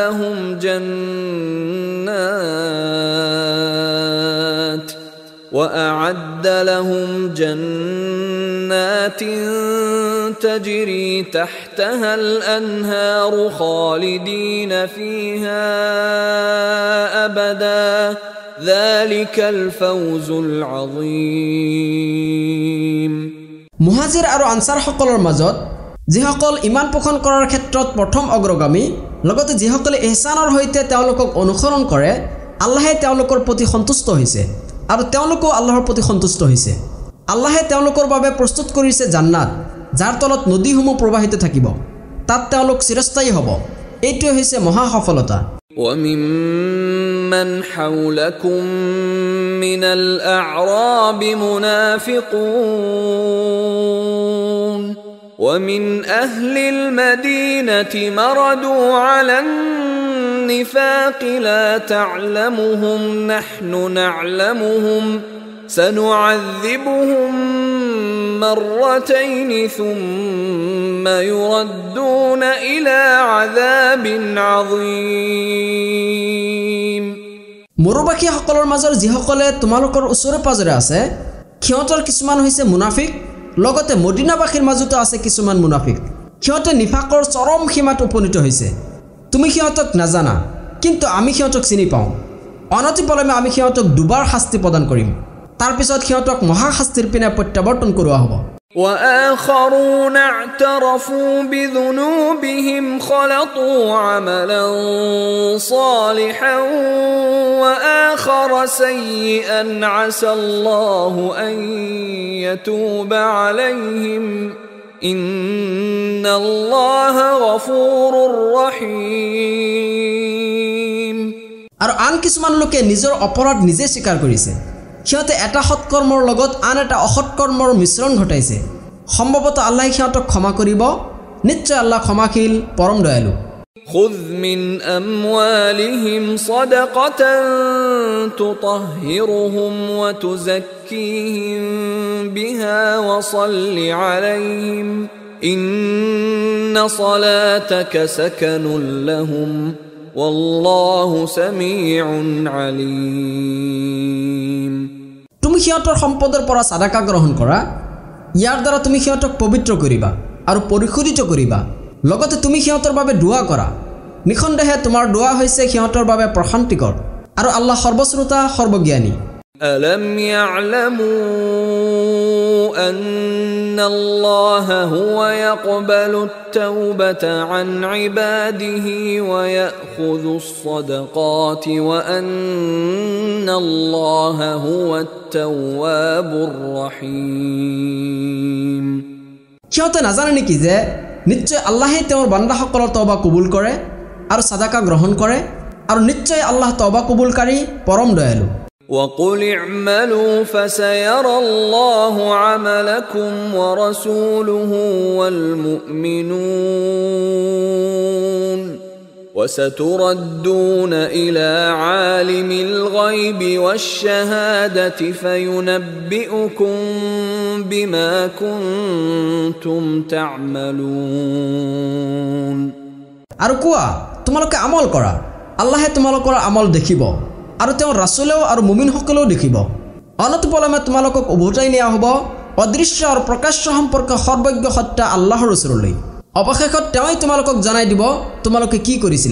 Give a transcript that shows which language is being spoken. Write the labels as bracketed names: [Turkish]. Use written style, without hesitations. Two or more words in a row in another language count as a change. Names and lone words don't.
[Arabic] لهم جنات تجري تحتها الأنهار خالدين فيها أبدا ذلك الفوز العظيم [Assamese] মুহাজিৰ আৰু আনসাৰ সকলৰ মাজত যিসকল ইমান পোষণ কৰাৰ ক্ষেত্ৰত প্ৰথম অগ্ৰগামী লগতে যিসকলে ইহসানৰ সৈতে তেওঁলোকক অনুসৰণ কৰে আল্লাহে তেওঁলোকৰ প্ৰতি সন্তুষ্ট হৈছে আৰু তেওঁলোকো আল্লাহৰ প্ৰতি সন্তুষ্ট হৈছে আল্লাহে তেওঁলোকৰ বাবে প্ৰস্তুত কৰিছে জান্নাত যাৰ তলত নদীসমূহ প্ৰবাহিত থাকিব তাত তেওঁলোক চিৰস্থায়ী হ'ব এইটো হৈছে মহা সফলতা [Arabic] وممن حولكم من الأعراب منافقون ومن أهل المدينة مردوا على النفاق لا تعلمهم نحن نعلمهم سنعذبهم مرتين ثم يردون إلى عذاب عظيم [Assamese] মৰুবাসীসকলৰ মাজৰ যিসকলে তোমালোকৰ ওচৰে পাজৰে আছে সিহঁতৰ কিছুমান হৈছে মুনাফিক লগতে মদিনাবাসীৰ মাজতো আছে কিছুমান মুনাফিক সিহঁতে নিফাকৰ চৰম সীমাত উপনীত হৈছে তুমি সিহঁতক নাজানা কিন্তু আমি সিহঁতক চিনি পাওঁ অনতিপলমে আমি সিহঁতক দুবাৰ শাস্তি প্ৰদান কৰিম তাৰ পিছত সিহঁতক মহা শাস্তিৰ পিনে প্ৰত্যাৱৰ্তন কৰোৱা হ'ব [Arabic] وآخرون اعترفوا بذنوبهم خلطوا عملا صالحا وآخر سيئا عسى الله أن يتوب عليهم إن الله غفور رحيم [Assamese] আৰু আন কিছুমান লোকে নিজৰ অপৰাধ নিজে স্বীকাৰ কৰিছে সিহঁতে এটা সৎকৰ্মৰ লগত আন এটা অসৎকৰ্মৰ মিশ্ৰণ ঘটাইছে সম্ভৱতঃ আল্লাহ সিহঁতক ক্ষমা কৰিব নিশ্চয় আল্লাহ ক্ষমাশীল পৰম দয়ালু [Arabic] خذ من أموالهم صدقة تطهرهم وتزكيهم بها وصل عليهم إن صلاتك سكن لهم والله سميع عليم [Assamese] তুমি সিহঁতৰ সম্পদৰ পৰা সাদাকা গ্ৰহণ কৰা ইয়াৰ দ্বাৰা তুমি সিহঁতক পবিত্ৰ কৰিবা আৰু পৰিশুদ্ধ কৰিবা লগতে তুমি সিহঁতৰ বাবে দোৱা কৰা নিখণ্ডহে তোমাৰ দোৱা হৈছে সিহঁতৰ বাবে প্ৰশান্তিকৰ আৰু আল্লাহ সৰ্বশ্ৰোতা সৰ্বজ্ঞানী [Arabic] ألم يعلموا أن الله هو يقبل التوبة عن عباده ويأخذ الصدقات وأن الله هو التواب الرحيم [Assamese] সিহঁতে নাজানে নেকি যে নিশ্চয় আল্লাহে তেওঁৰ বান্দাসকলৰ তওবা কবুল কৰে আৰু সাদাকা গ্ৰহণ কৰে আৰু নিশ্চয় আল্লাহ তওবা কবুলকাৰী পৰম দয়ালু [Arabic] وقل اعملوا فسيرى الله عملكم ورسوله والمؤمنون وستردون إلى عالم الغيب والشهادة فينبئكم بما كنتم تعملون [Assamese] আৰু কোৱা তোমালোকে আমল কৰা আল্লাহে তোমালোকৰ আমল দেখিব আৰু তেওঁৰ ৰাসূলেও আৰু মুমিনসকলেও দেখিব অনতপলমে তোমালোকক উভতাই নিয়া হ'ব অদৃশ্য আৰু প্ৰকাশ্য সম্পৰ্ক সৰ্বজ্ঞ সত্তা আল্লাহৰ ওচৰলৈ অৱশেষত তেওঁই তোমালোকক জনাই দিব তোমালোকে কি কৰিছিলা